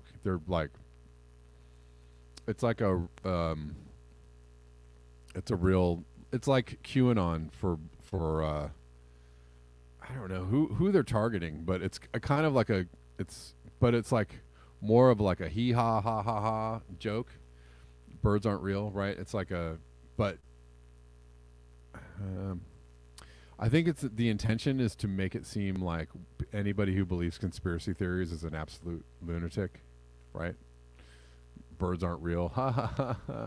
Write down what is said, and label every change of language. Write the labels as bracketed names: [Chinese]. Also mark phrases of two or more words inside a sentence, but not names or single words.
[English] They're it's like it's like QAnon for I don't know who they're targeting, but it's a kind of like it's like more of like a hee ha ha ha ha joke. Birds aren't real, right? It's like I think it's the intention is to make it seem like anybody who believes conspiracy theories is an absolute lunatic, right? Birds aren't real. Ha ha ha ha.